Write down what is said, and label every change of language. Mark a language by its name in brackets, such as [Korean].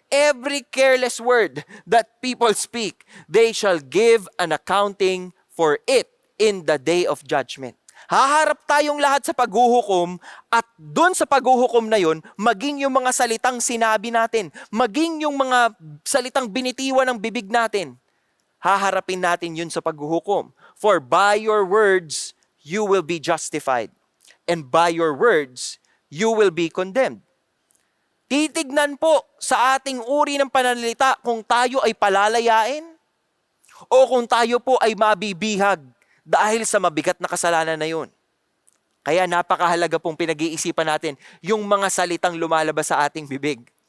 [English] Every careless word that people speak, they shall give an accounting for it in the day of judgment." [Filipino] Haharap tayong lahat sa paghuhukom, at doon sa paghuhukom na yon, maging yung mga salitang sinabi natin, maging yung mga salitang binitiwan ng bibig natin, haharapin natin yun sa paghuhukom. [English] For by your words, you will be justified. And by your words, you will be condemned. [Filipino] Titignan po sa ating uri ng pananalita kung tayo ay palalayain o kung tayo po ay mabibihag dahil sa mabigat na kasalanan na yun. Kaya napakahalaga pong pinag-iisipan natin yung mga salitang lumalabas sa ating bibig.